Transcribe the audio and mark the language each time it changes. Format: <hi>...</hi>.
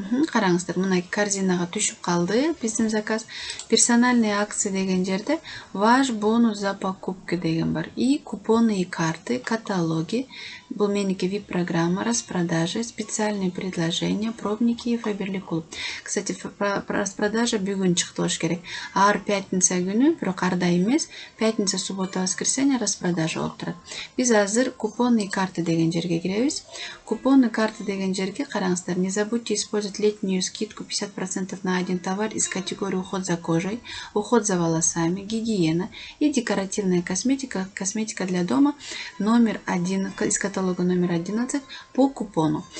<ky>Караңыздар, мына корзинага түшүп калды биздин заказ.</ky> <ru>Персональные акции</ru> <ky>деген жерде</ky> <ru>ваш бонус за покупки</ru> <ky>деген бар.</ky> <ru>И купоны и карты, каталоги.</ru> <ky>Бул меники</ky> <ru>VIP программа, распродажи, специальные предложения, пробники и Faberlic клуб.</ru> <ky>Кстати, распродажа бүгүн чыкты болуш керек. Ар пятница күнү, бирок ар да эмес,</ky> <ru>пятница, суббота, воскресенье распродажа</ru> <ky>болуп турат. Биз азыр</ky> <ru>купоны и карты</ru> <ky>деген жерге киребиз. Купоны и карты деген жерге караңыздар.</ky> <ru>Не забудьте использовать летнюю скидку 50% на один товар из категории уход за кожей, уход за волосами, гигиена и декоративная косметика, косметика для дома номер 1 из каталога номер 11 по купону.</ru>